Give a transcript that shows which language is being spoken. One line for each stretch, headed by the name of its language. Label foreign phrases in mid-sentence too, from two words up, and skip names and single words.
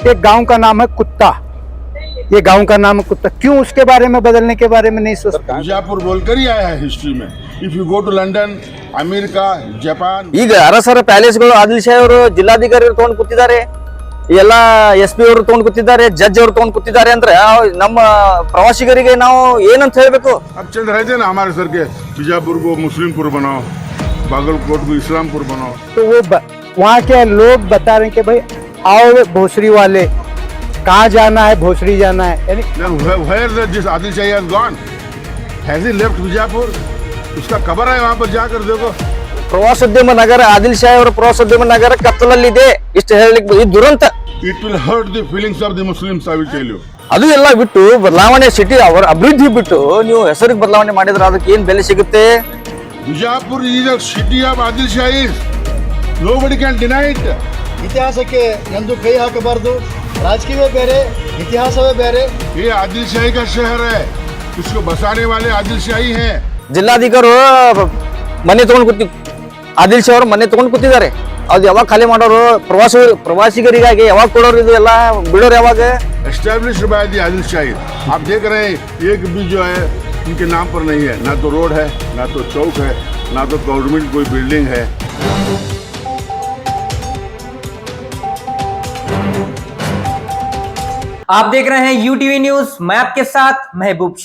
Hindi: एक गांव का नाम है कुत्ता, ये गांव का नाम है कुत्ता, क्यों उसके बारे में बदलने के बारे में नहीं सोचता? बीजापुर बोलकर ही आया है हिस्ट्री में।
English: if you go to London, America, Japan,
Kannada: ಈಗ ಅರಸರ ಪ್ಯಾಲೇಸ್ಗಳು ಆದಿಲ್ ಶಾಹಿ ಅವರು ಜಿಲ್ಲಾಧಿಕಾರಿ ತಗೊಂಡು ಕೂತಿದ್ದಾರೆ, ಎಲ್ಲ SP ಅವರು ತಗೊಂಡು ಕೂತಿದ್ದಾರೆ, ಜಡ್ಜ್ ಅವರು ತಗೊಂಡು ಕೂತಿದ್ದಾರೆ ಅಂದ್ರೆ ನಮ್ಮ ಪ್ರವಾಸಿಗರಿಗೆ ನಾವು ಏನಂತ ಹೇಳ್ಬೇಕು?
Hindi: अब चंद रहते ना हमारे सर के बीजापुर को मुस्लिमपुर बनाओ, बागलकोट को इस्लामपुर बनाओ। तो वो वहाँ के लोग बता रहे हैं कि भाई आओ भोसरी वाले, कहाँ जाना है, भोसरी जाना है, यानी
English: Then where this Adil Shahi has gone? Has he left बीजापुर?
Hindi: उसका कब्र है वहाँ पर जाकर देखो।
Kannada: ಪ್ರವಾಸೋದ್ಯಮ ನಗರ ಆದಿಲ್ ಶಾಹಿ ಅವರ ಪ್ರವಾಸೋದ್ಯಮ ನಗರ ಕತ್ತಲಲ್ಲಿದೆ, ಇಷ್ಟು ಹೇಳಲಿಕ್ಕೆ ಇದು ದುರಂತ.
English: It will hurt the feelings of the Muslims, I will tell you.
Kannada: ಅದು ಎಲ್ಲ ಬಿಟ್ಟು ಬದಲಾವಣೆ ಸಿಟಿ ಅವರ ಅಭಿವೃದ್ಧಿ ಬಿಟ್ಟು ನೀವು ಹೆಸರಿಗೆ ಬದಲಾವಣೆ ಮಾಡಿದ್ರೆ ಅದಕ್ಕೆ ಏನ್ ಬೆಲೆ ಸಿಗುತ್ತೆ?
English: Bijapur is a city of Adil Shahis. Nobody can deny it.
Kannada: ಇತಿಹಾಸಕ್ಕೆ ಎಂದು ಕೈ ಹಾಕಬಾರದು. ರಾಜಕೀಯವೇ ಬೇರೆ, ಇತಿಹಾಸವೇ ಬೇರೆ.
Hindi: ये आदिल शाही का शहर है, इसको बसाने वाले आदिल शाही हैं।
Kannada: ಜಿಲ್ಲಾಧಿಕಾರಿ ಮನೆ ತಗೊಂಡು ಕೂತಿ ಆದಿಲ್ ಶಾಹಿ ಅವರು ಮನೆ ತಗೊಂಡು ಕೂತಿದ್ದಾರೆ, ಅದು ಯಾವಾಗ ಖಾಲಿ ಮಾಡೋರು? ಪ್ರವಾಸಿಗರಿಗಾಗಿ ಯಾವಾಗ ಕೊಡೋರು? ಇದು ಎಲ್ಲ ಬಿಡೋರು ಯಾವಾಗ?
English: established by the Adil Shahi.
Hindi: आप देख रहे हैं एक भी जो है उनके नाम पर नहीं है, ना तो रोड है, ना तो चौक है, ना तो गवर्नमेंट कोई बिल्डिंग है। आप देख रहे हैं UTV न्यूज, मैं आपके साथ महबूब शेख।